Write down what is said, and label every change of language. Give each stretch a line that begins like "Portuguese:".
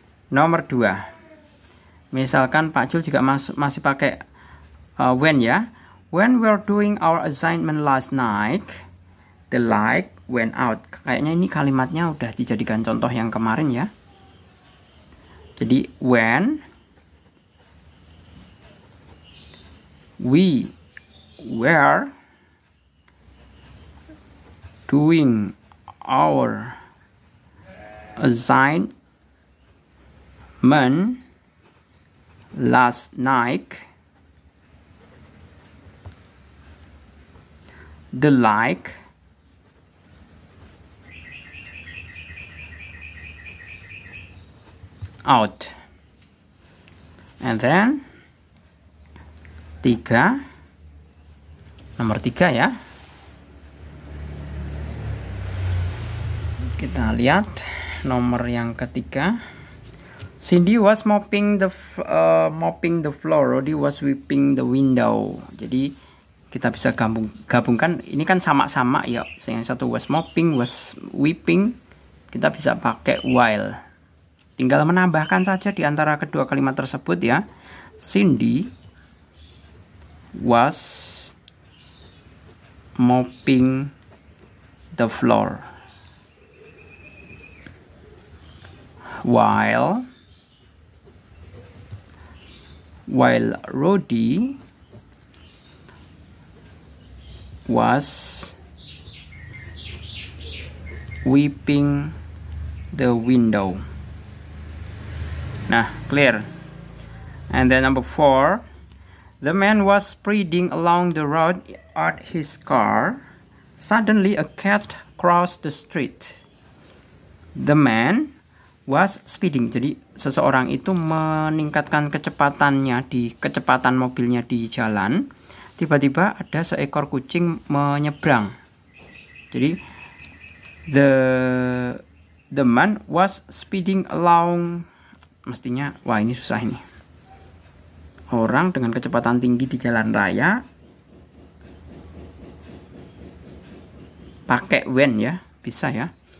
Indonesian: Nomor 2. Misalkan Pak Jul juga masih pakai when ya.
English: When we're doing our assignment last night, the light went out.
Indonesian: Kayaknya ini kalimatnya udah dijadikan contoh yang kemarin ya.
English: Jadi when we were doing our assignment last night, the light out. And then
Indonesian: nomor 3 ya. Kita lihat nomor yang ketiga.
English: Cindy was mopping the floor. Roddy was sweeping the window.
Indonesian: Jadi kita bisa gabungkan. Ini kan sama-sama ya. Yang satu
English: was mopping, was sweeping.
Indonesian: Kita bisa pakai while. Tinggal menambahkan saja di antara kedua kalimat tersebut ya.
English: Cindy was mopping the floor. While Roddy was sweeping the window. Nah, clear. And then number 4, the man was speeding along the road at his car. Suddenly a cat crossed the street. The man was speeding.
Indonesian: Jadi seseorang itu meningkatkan kecepatan mobilnya di jalan. Tiba-tiba ada seekor kucing menyeberang.
English: Jadi the man was speeding along.
Indonesian: Mestinya, wah ini susah ini. Orang dengan kecepatan tinggi di jalan raya pakai when ya, bisa ya.